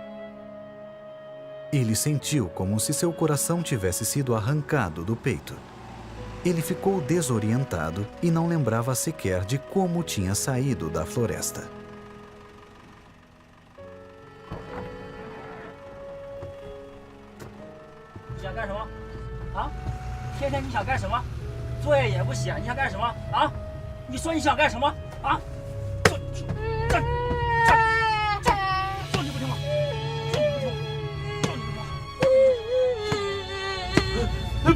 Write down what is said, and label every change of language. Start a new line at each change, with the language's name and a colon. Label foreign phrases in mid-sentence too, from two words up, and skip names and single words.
Portuguese: Ele sentiu como se seu coração tivesse sido arrancado do peito. Ele ficou desorientado e não lembrava sequer de como tinha saído da floresta.
Chinese: 你想干什么？啊？天天你想干什么？作业也不写，你想干什么？啊？你说你想干什么？啊？说你不听话，说你不听话，说你不听话！